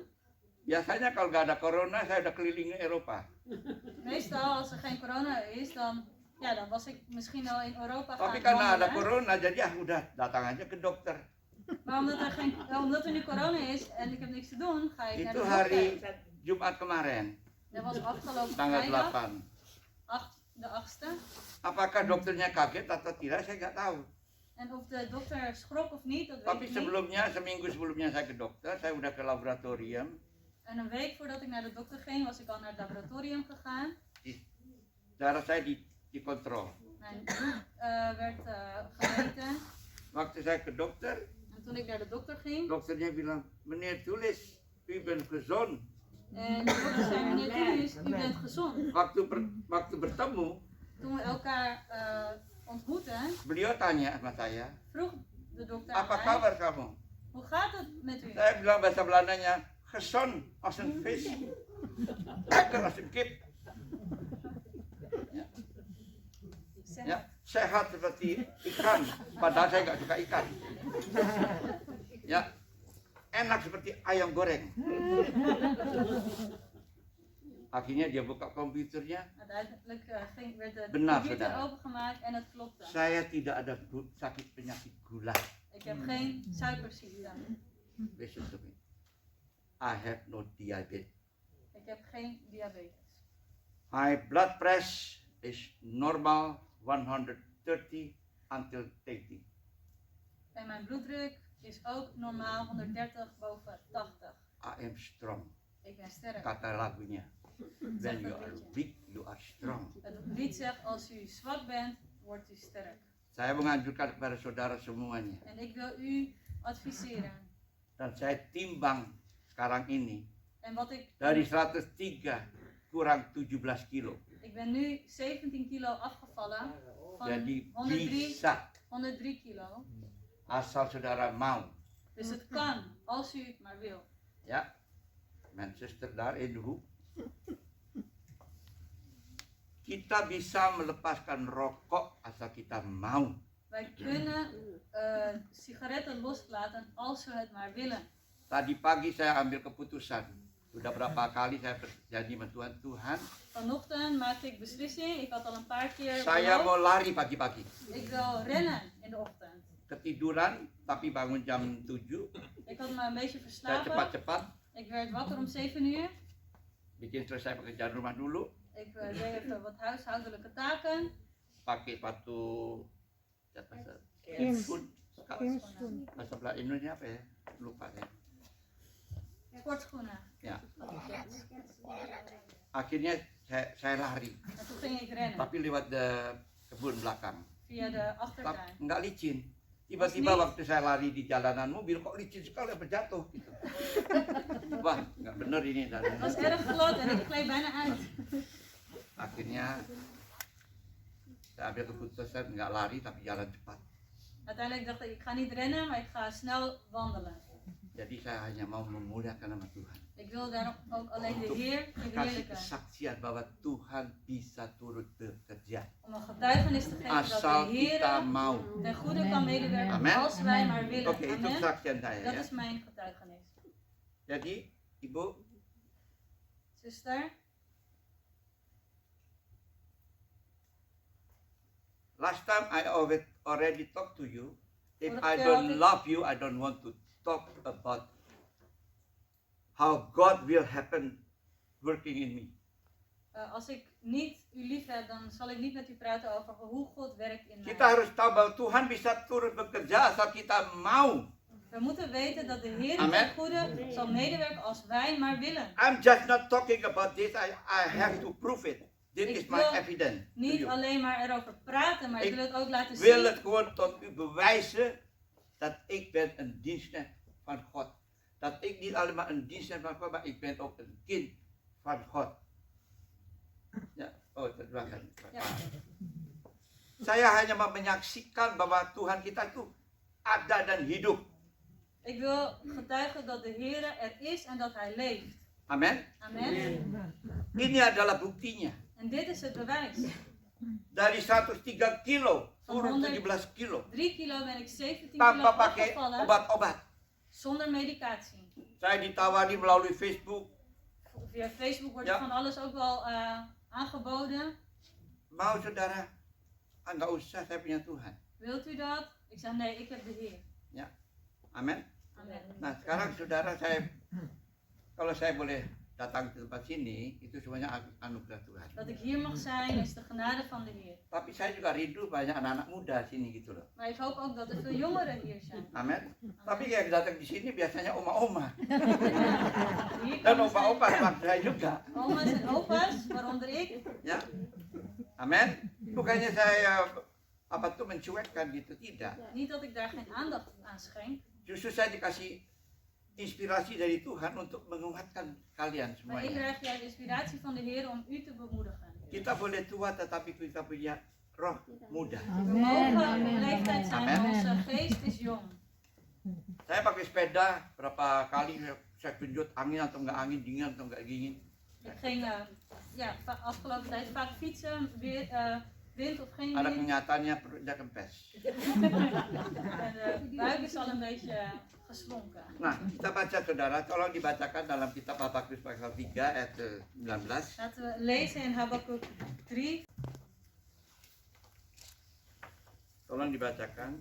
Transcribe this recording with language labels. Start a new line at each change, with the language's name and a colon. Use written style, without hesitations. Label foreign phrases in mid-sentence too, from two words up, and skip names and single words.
Indonesian: Biasanya kalau nggak ada corona, saya udah keliling Eropa.
Dutch: Meestal als er geen corona is, dan was ik misschien al in Europa gaan
Indonesian: Tapi karena ada
Dutch: wandelen.
Indonesian: corona, jadi udah datang aja ke dokter.
Dutch: Maar omdat er nu corona is en ik heb niks te doen, ga ik naar de
Indonesian: Itu
Dutch: dokter.
Indonesian: hari Jumat kemarin,
Dutch: Dat was afgelopen
Indonesian: tanggal
Dutch: vrijdag,
Indonesian: 8.
Dutch: de 8e.
Indonesian: Apakah dokternya kaget atau tidak, saya nggak tahu.
Dutch: En of de dokter schrok of niet, dat weet
Indonesian: Tapi
Dutch: ik niet.
Indonesian: sebelumnya, seminggu sebelumnya saya ke dokter, saya udah ke laboratorium.
Dutch: En een week voordat ik naar de dokter ging, was ik al naar het laboratorium gegaan.
Indonesian: Darah saya dikontrol.
Dutch: Mijn bloed werd gemeten.
Indonesian: Waktu saya ke dokter,
Dutch: En toen ik naar de dokter ging,
Indonesian: dokternya bilang,
Dutch: meneer Tulis, u bent gezond. en de dokter zei, meneer Tulis, u bent gezond.
Indonesian: Waktu bertemu,
Dutch: Toen we elkaar ontmoetten,
Indonesian: beliau tanya sama saya,
Dutch: vroeg de dokter
Indonesian: apa
Dutch: aan mij,
Indonesian: kabar kamu?
Dutch: hoe gaat het met u?
Indonesian: Saya bilang bahasa Belandanya,
Dutch: gezond als een vis. Lekker als een kip.
Indonesian: Ya, sehat seperti ikan, padahal saya nggak suka ikan. Ya, enak seperti ayam goreng. Akhirnya dia buka komputernya.
Dutch: Uiteindelijk werd de
Indonesian: Benar,
Dutch: computer
Indonesian: saudara.
Dutch: opengemaakt en het klopte.
Indonesian: Saya tidak ada sakit penyakit gula.
Dutch: Ik heb geen suikerziekte.
English: Listen to me. I have no diabetes.
Dutch: Ik heb geen diabetes.
English: My blood pressure is normal 130 until 80.
Dutch: En mijn bloeddruk is ook normaal 130 boven 80.
English: I am strong.
Dutch: Ik ben sterk.
Indonesian: Kata lagunya.
English: When you are weak, you are strong.
Dutch: Het lied zegt, als u zwak bent, wordt u sterk.
Indonesian: Saya menganjurkan kepada saudara semuanya.
Dutch: En ik wil u adviseren.
Indonesian: Dan saya timbang sekarang ini.
Dutch: En wat ik...
Indonesian: Dari 103 kurang 17 kilo.
Dutch: Ik ben nu 17 kilo afgevallen. Van
Indonesian: Jadi
Dutch: 103,
Indonesian: bisa
Dutch: 103 kilo.
Indonesian: asal saudara mau.
Dutch: Dus het kan, als u het maar wil. Ja, mijn zuster daar in de hoek.
Indonesian: Kita bisa melepaskan rokok asal kita mau.
Dutch: Wij kunnen sigaretten loslaten als we het maar willen.
Indonesian: Tadi pagi saya ambil keputusan. Sudah berapa kali saya berjanji sama Tuhan, Tuhan,
Dutch: Vanochtend maakte ik beslissing. Ik had al een paar keer
Indonesian: saya mau
Dutch: beloofd.
Indonesian: lari pagi-pagi.
Dutch: Ik wil rennen in de ochtend.
Indonesian: Ketiduran, tapi bangun jam 7.
Dutch: Ik had me een beetje
Indonesian: Saya
Dutch: verslapen.
Indonesian: cepat-cepat
Dutch: Ik werd wakker om 7 uur.
Indonesian: bikin selesai pekerjaan rumah dulu.
Dutch: Ik deed even wat huishoudelijke taken.
Indonesian: Pakai sepatu Kins. bahasa Belanda Indonesia apa ya? Lupa ya.
Dutch: Sportschoenen.
Indonesian: Ya. Akhirnya saya lari,
Dutch: En toen ging ik rennen.
Indonesian: tapi lewat kebun belakang.
Dutch: Via de achtertuin.
Indonesian: Nggak licin. Tiba-tiba waktu saya lari di jalanan mobil, kok licin sekali, apa jatuh gitu. Wah, nggak bener ini.
Dutch: Het was erg glad en ik gleed bijna uit.
Indonesian: Akhirnya saya ambil keputusan nggak lari tapi jalan cepat.
Dutch: Uiteindelijk dacht ik ga niet rennen, maar ik ga snel wandelen.
Indonesian: Jadi saya hanya mau memuliakan nama Tuhan.
Dutch: Ik wil daarom ook alleen de Heer
Indonesian: Kasih
Dutch: verheerlijken.
Indonesian: kesaksian bahwa Tuhan bisa turut bekerja.
Dutch: Om een getuigenis te geven dat
Indonesian: Asal
Dutch: de Heer
Indonesian: kita mau.
Dutch: ten goede kan medewerken Amen. als wij maar willen.
Indonesian: Oke, itu Amen. kesaksian saya
Dutch: Dat
Indonesian: ya.
Dutch: is mijn getuigenis.
Indonesian: Jadi, Ibu,
Dutch: Zuster,
English: last time I already talked to you. If
Dutch: Vorige
English: I
Dutch: keer
English: don't
Dutch: had ik-
English: love you, I don't want to talk about how God will happen working in me.
Dutch: als ik niet u lief heb, dan zal ik niet met u praten over hoe God werkt in
Indonesian: Kita
Dutch: mij.
Indonesian: harus tahu bahwa Tuhan bisa turut bekerja asal kita mau.
Dutch: We moeten weten dat de Heer Amen. ten goede zal medewerken als wij maar willen.
English: I'm just not talking about this. I have to prove it. This
Dutch: Ik
English: is my
Dutch: wil
English: evidence. to
Dutch: Niet
English: you.
Dutch: alleen maar erover praten, maar ik Ik wil het ook laten wil zien. het gewoon tot u bewijzen dat ik ben een dienstknecht van God. Dat ik niet alleen maar een dienstknecht van God, maar ik ben ook een kind van God.
Indonesian: Ya, oh terjemahkan.
Dutch: Ja.
Indonesian: Saya hanya mau menyaksikan bahwa Tuhan kita itu ada dan hidup.
Dutch: Ik wil getuigen dat de Heer er is en dat Hij leeft.
Indonesian: Amin.
Dutch: Amen.
Indonesian: Ini adalah buktinya.
Dutch: En dit is het bewijs.
Indonesian: Dari 103 kilo turun
Dutch: Van
Indonesian: 17 kilo
Dutch: 3 kilo ben ik 17 kilo
Indonesian: tanpa pakai
Dutch: afgevallen
Indonesian: obat-obat.
Dutch: zonder medicatie.
Indonesian: Saya ditawari melalui Facebook,
Dutch: Via Facebook wordt Ja. er van alles ook wel aangeboden.
Indonesian: mau saudara? Ah, nggak usah, saya punya Tuhan.
Dutch: Wilt u dat? Ik zeg nee, ik heb de Heer.
Indonesian: Amin.
Dutch: Amen.
Indonesian: Nah sekarang saudara, kalau saya boleh datang ke tempat sini, itu semuanya anugerah Tuhan.
Dutch: Dat ik hier mag zijn is de genade van de Heer.
Indonesian: Tapi saya juga rindu banyak anak-anak muda sini gitu loh.
Dutch: Maar ik hoop ook dat er veel jongeren hier zijn.
Indonesian: Amin. Tapi yang datang di sini biasanya oma-oma.
Dutch: Hier
Indonesian: Dan
Dutch: komen
Indonesian: opa-opa seperti saya juga.
Dutch: oma's en opa's, waaronder ik.
Indonesian: Ya. Amin. Bukannya saya mencuekkan gitu, tidak.
Dutch: Niet dat ik daar geen aandacht aan schenk.
Indonesian: Justru saya dikasih inspirasi dari Tuhan untuk menguatkan kalian
Dutch: Maar ik
Indonesian: semuanya.
Dutch: krijg juist inspiratie van de Heer om u te bemoedigen.
Indonesian: Kita boleh tua tetapi kita punya roh muda.
Dutch: We mogen op leeftijd zijn, maar Amen. onze geest is jong.
Indonesian: Saya pakai sepeda berapa kali saya tunjuk angin atau enggak angin, dingin atau enggak dingin.
Dutch: Ik ging afgelopen tijd vaak fietsen, wind of geen
Indonesian: Ada
Dutch: wind.
Indonesian: kenyataannya perutnya kempes.
Dutch: En de buik is al een beetje geslonken.
Indonesian: Nah, kita baca saudara, tolong dibacakan dalam kitab Habakkuk pasal 3 ayat 19.
Dutch: Laten we lezen in Habakkuk 3.
Indonesian: Tolong dibacakan.